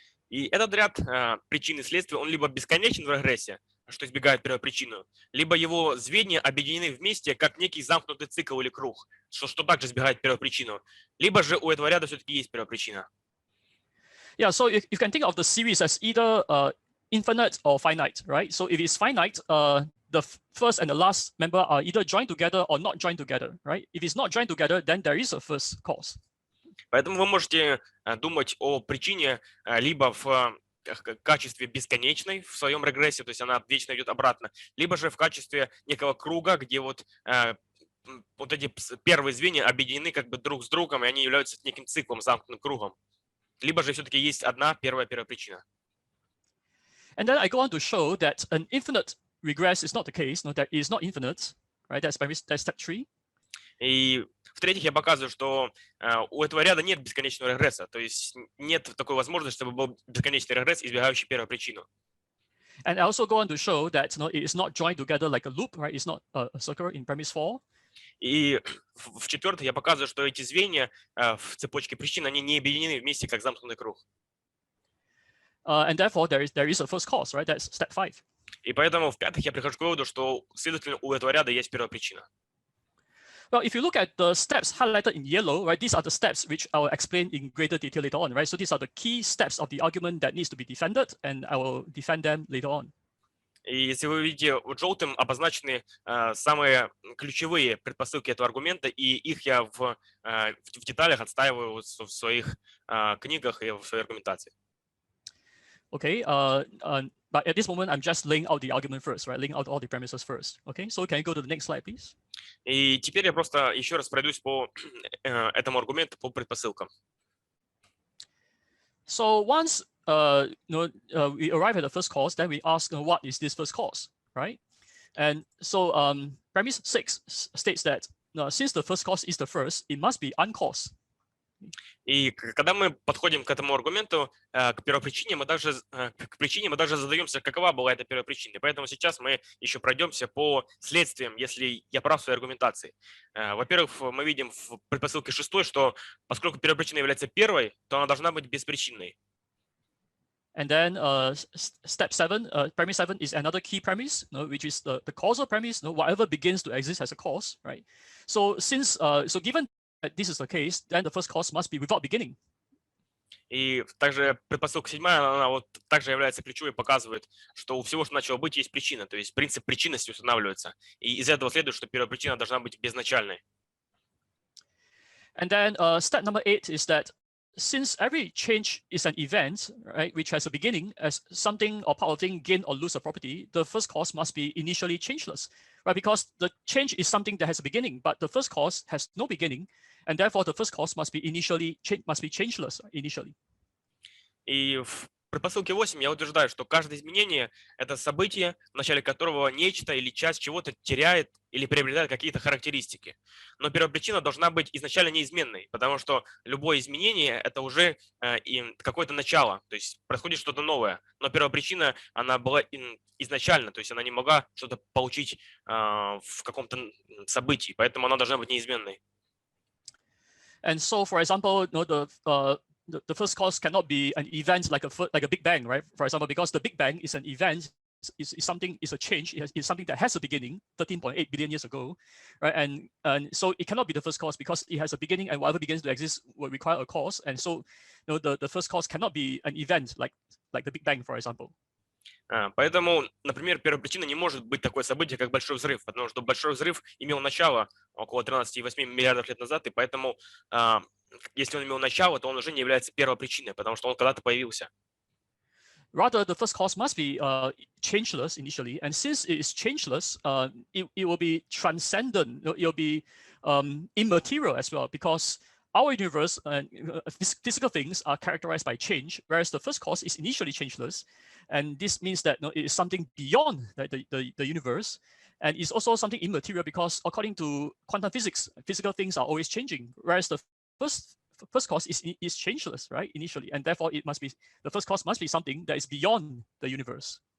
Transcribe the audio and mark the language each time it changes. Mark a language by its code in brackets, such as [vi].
[ru] И этот ряд причин и следствий, он либо бесконечен в регрессе, что избегает первопричину, либо его звенья объединены вместе, как некий замкнутый цикл или круг, что также избегает первопричину. Либо же у этого ряда все-таки есть первопричина. [en] Yeah, so you can think of the series as either infinite or finite, right? So if it's finite, the first and the last member are either joined together or not joined together, right? If it's not joined together, then there is a first cause. [ru] Поэтому вы можете думать о причине либо в качестве бесконечной в своем регрессе, то есть она вечно идет обратно, либо же в качестве некого круга, где вот эти первые звенья объединены как бы друг с другом, и они являются неким циклом, замкнутым кругом. Либо же все-таки есть одна первопричина. [en] And then I go on to show that an infinite regress is not the case. No, that is not infinite, right? That's step 3. [ru] И в-третьих, я показываю, что у этого ряда нет бесконечного регресса, то есть нет такой возможности, чтобы был бесконечный регресс, избегающий первопричину. [en] And I also go on to show that it is not joined together like a loop, right? It's not a circle in premise 4. [ru] И в-четвертых, я показываю, что эти звенья в цепочке причин, они не объединены вместе, как замкнутый круг. [en] And therefore, there is a first cause, right? That's step 5. [ru] И поэтому в-пятых, я прихожу к выводу, что, следовательно, у этого ряда есть первопричина. [en] Well, if you look at the steps highlighted in yellow, right, these are the steps which I will explain in greater detail later on, right? So these are the key steps of the argument that needs to be defended, and I will defend them later on. [ru] И если вы видите, вот желтым обозначены самые ключевые предпосылки этого аргумента, и их я в деталях отстаиваю в своих книгах и в своей аргументации. [en] Okay, but at this moment, I'm just laying out the argument first, right? Laying out all the premises first. Okay, so can you go to the next slide, please? [ru] И теперь я просто еще раз пройдусь по этому аргументу, по предпосылкам. [en] So once we arrive at the first cause, then we ask, what is this first cause, right? And so premise 6 states that since the first cause is the first, it must be uncaused. [ru] И когда мы подходим к этому аргументу, к первопричине, мы даже задаемся, какова была эта первопричина. Поэтому сейчас мы еще пройдемся по следствиям, если я прав в своей аргументации. Во-первых, мы видим в предпосылке 6, что поскольку первопричина является первой, то она должна быть беспричинной. [en] And then step 7, premise 7 is another key premise, which is the causal premise. Whatever begins to exist as a cause, right? So given this is the case, then the first cause must be without beginning. [ru] И также предпосылка 7, она вот также является ключевой, показывает, что у всего, что начало быть, есть причина, то есть принцип причинности устанавливается. И из этого следует, что первопричина должна быть безначальной. [en] And then step number 8 is that since every change is an event, right, which has a beginning, as something or part of thing gain or lose a property, the first cause must be initially changeless, right? Because the change is something that has a beginning, but the first cause has no beginning, and therefore the first cause must be changeless initially. [ru] И в предпосылке 8 я утверждаю, что каждое изменение – это событие, в начале которого нечто или часть чего-то теряет или приобретает какие-то характеристики. Но первопричина должна быть изначально неизменной, потому что любое изменение – это уже какое-то начало, то есть происходит что-то новое. Но первопричина, она была изначально, то есть она не могла что-то получить в каком-то событии, поэтому она должна быть неизменной. [en] And so, for example, the first cause cannot be an event like a Big Bang, right? For example, because the Big Bang is an event, is a change, it's something that has a beginning 13.8 billion years ago, right? And so it cannot be the first cause because it has a beginning, and whatever begins to exist will require a cause. And so, the first cause cannot be an event like the Big Bang, for example. [ru] Поэтому, например, первопричина не может быть такое событие, как Большой взрыв, потому что Большой взрыв имел начало около 13,8 миллиардов лет назад, и поэтому, если он имел начало, то он уже не является первопричиной, потому что он когда-то появился. [en] Rather, the first cause must be changeless initially, and since it is changeless, it will be transcendent. It will be immaterial as well, because our universe and physical things are characterized by change, whereas the first cause is initially changeless, and this means that it is something beyond the universe, and it's also something immaterial because according to quantum physics, physical things are always changing, whereas the first cause is changeless, right, initially, and therefore the first cause must be something that is beyond the universe.